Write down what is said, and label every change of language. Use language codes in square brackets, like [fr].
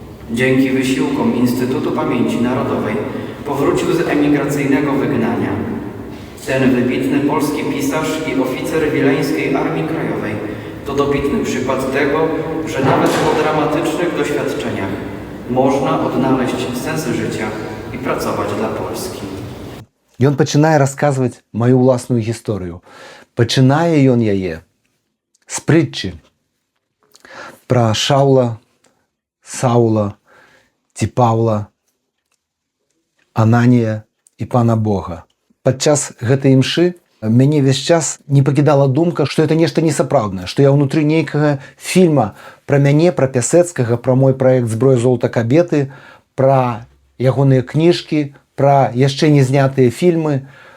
[pl] Dzięki wysiłkom Instytutu Pamięci Narodowej powrócił z emigracyjnego wygnania. Ten wybitny polski pisarz i oficer Wileńskiej Armii Krajowej to dobitny przykład tego, że nawet po dramatycznych doświadczeniach można odnaleźć sens życia i pracować dla Polski. [uk] І він починає розказувати мою власну історію. Починає він її з притчі про Шаула, Саула, ці Павла, Ананія і Пана Бога. [be] Падчас гэтай імшы мяне весь час не пакідала думка, што это нешта несапраўднае, што я ўнутры нейкага фільма пра мяне, пра Пясэцкага, пра мой праект «Зброя золата кабеты», пра ягоныя кніжкі, пра яшчэ не знятыя фільмы.